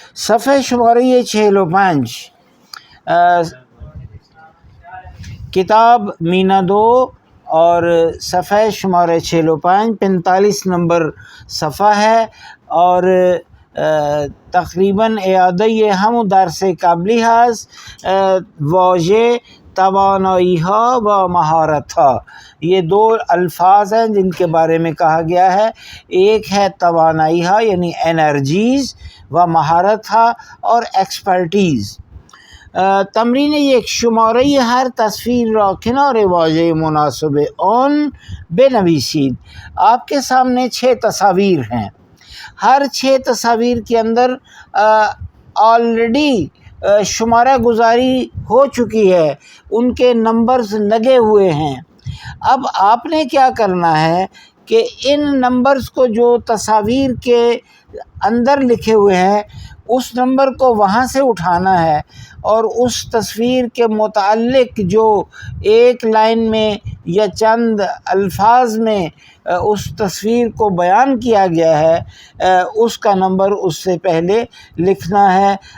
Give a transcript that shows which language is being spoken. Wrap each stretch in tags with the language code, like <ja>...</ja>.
<ur>صفحہ شمارہ 605 کتاب مینا 2 اور صفحہ شمارہ 605 45 نمبر صفحہ ہے، اور تقریباً اعادہ</ur> <fa>ہم درس قبلی ہاز واژه توانایی ها و مہارت ها،</fa> <ur>یہ دو الفاظ ہیں جن کے بارے میں کہا گیا ہے. ایک ہے توانائی ها یعنی انرجیز، و مہارت ها اور ایکسپرٹیز.</ur> <fa>تمرین یک شماره هر تصویر را کنار واژه مناسب آن بنویسید.</fa> <ur>آپ کے سامنے 6 تصاویر ہیں، ہر 6 تصاویر کے اندر آلریڈی شمارہ گزاری ہو چکی ہے، ان کے نمبرز لگے ہوئے ہیں. اب آپ نے کیا کرنا ہے کہ ان نمبرز کو جو تصاویر کے اندر لکھے ہوئے ہیں اس نمبر کو وہاں سے اٹھانا ہے، اور اس تصویر کے متعلق جو ایک لائن میں یا چند الفاظ میں اس تصویر کو بیان کیا گیا ہے اس کا نمبر اس سے پہلے لکھنا ہے.</ur>